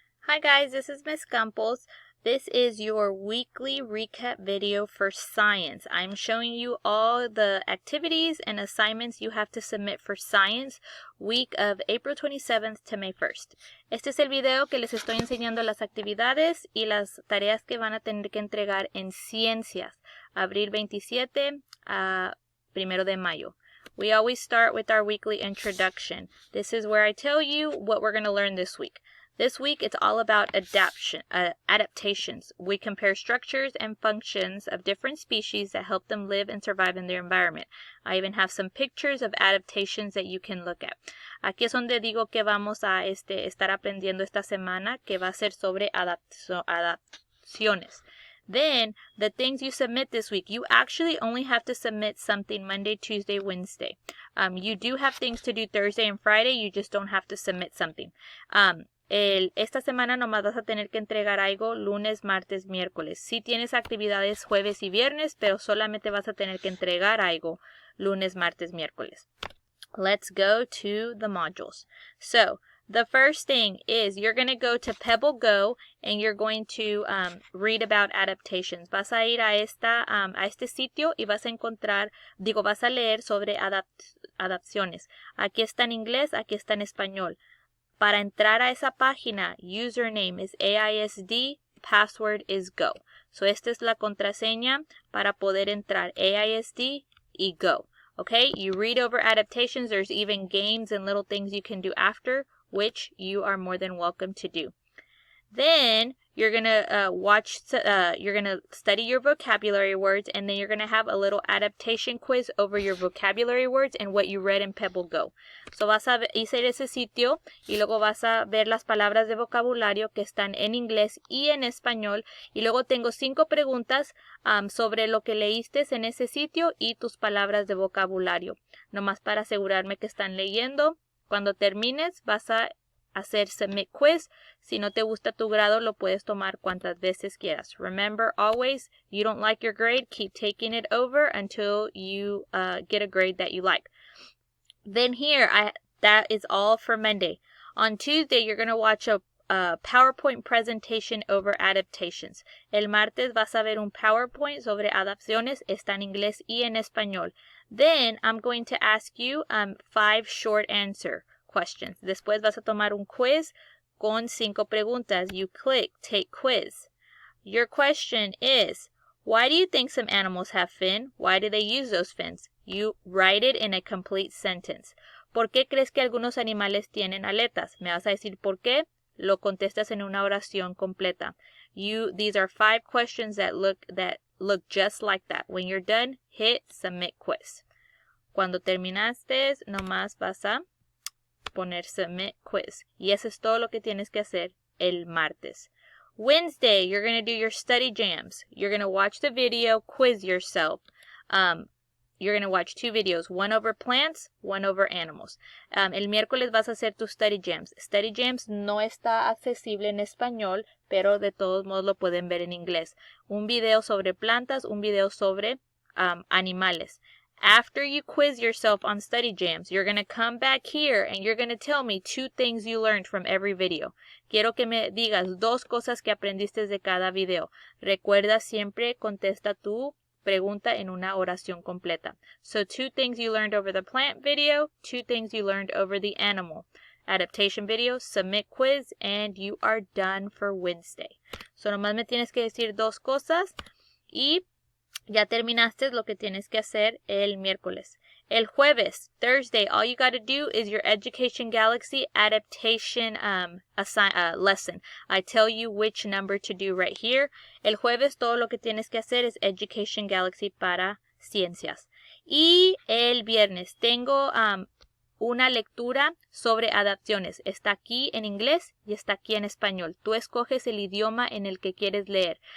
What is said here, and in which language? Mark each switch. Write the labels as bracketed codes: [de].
[en] Hi guys, this is Miss Campos. This is your weekly recap video for science. I'm showing you all the activities and assignments you have to submit for science week of April 27th to May 1st. [es] Este es el video que les estoy enseñando las actividades y las tareas que van a tener que entregar en ciencias, abril 27 a 1 de mayo. [en] We always start with our weekly introduction. This is where I tell you what we're going to learn this week. This week, it's all about adaptations. We compare structures and functions of different species that help them live and survive in their environment. I even have some pictures of adaptations that you can look at. [es] Aquí es donde digo que vamos a estar aprendiendo esta semana, que va a ser sobre adaptaciones. [en] Then, the things you submit this week, you actually only have to submit something Monday, Tuesday, Wednesday. You do have things to do Thursday and Friday, you just don't have to submit something. [es] Esta semana nomás vas a tener que entregar algo lunes, martes, miércoles. Sí tienes actividades jueves y viernes, pero solamente vas a tener que entregar algo lunes, martes, miércoles. [en] Let's go to the modules. So, the first thing is you're going to go to Pebble Go and you're going to read about adaptations. [es] Vas a ir a este sitio y vas a leer sobre adaptaciones. Aquí está en inglés, aquí está en español. Para entrar a esa página, [en] username is AISD, password is go. [es] So esta es la contraseña para poder entrar, AISD y go. [en] Okay, you read over adaptations. There's even games and little things you can do after, which you are more than welcome to do. Then you're gonna you're gonna study your vocabulary words, and then you're gonna have a little adaptation quiz over your vocabulary words and what you read in Pebble Go. [es] So vas a hacer ese sitio y luego vas a ver las palabras de vocabulario que están en inglés y en español. Y luego tengo 5 preguntas sobre lo que leíste en ese sitio y tus palabras de vocabulario. Nomás para asegurarme que están leyendo. Cuando termines vas a hacer submit quiz. Si no te gusta tu grado, lo puedes tomar cuantas veces quieras. [en] Remember, always, you don't like your grade, keep taking it over until you get a grade that you like. Then here, that is all for Monday. On Tuesday, you're going to watch a PowerPoint presentation over adaptations. [es] El martes vas a ver un PowerPoint sobre adaptaciones. Está en inglés y en español. [en] Then, I'm going to ask you 5 short answer questions. [es] Después vas a tomar un quiz con 5 preguntas. [en] You click take quiz. Your question is, why do you think some animals have fin? Why do they use those fins? You write it in a complete sentence. [es] ¿Por qué crees que algunos animales tienen aletas? Me vas a decir por qué. Lo contestas en una oración completa. [en] These are 5 questions that look just like that. When you're done, hit submit quiz. [es] Cuando terminaste, nomás vas a poner submit quiz. Y eso es todo lo que tienes que hacer el martes. [en] Wednesday, you're going to do your study jams. You're going to watch the video, quiz yourself. You're going to watch 2 videos, one over plants, one over animals. [es] El miércoles vas a hacer tus study jams. Study jams no está accesible en español, pero de todos modos lo pueden ver en inglés. Un video sobre plantas, un video sobre animales. [en] After you quiz yourself on study jams, you're going to come back here and you're going to tell me 2 things you learned from every video. [es] Quiero que me digas 2 cosas que aprendiste de cada video. Recuerda siempre contesta tu pregunta en una oración completa. [en] So 2 things you learned over the plant video, 2 things you learned over the animal adaptation video, submit quiz, and you are done for Wednesday. [es] So nomás me tienes que decir 2 cosas y ya terminaste lo que tienes que hacer el miércoles. El jueves, [en] Thursday, all you got to do is your Education Galaxy adaptation lesson. I tell you which number to do right here. [es] El jueves, todo lo que tienes que hacer es Education Galaxy para ciencias. Y el viernes, tengo una lectura sobre adaptaciones. Está aquí en inglés y está aquí en español. Tú escoges el idioma en el que quieres leer.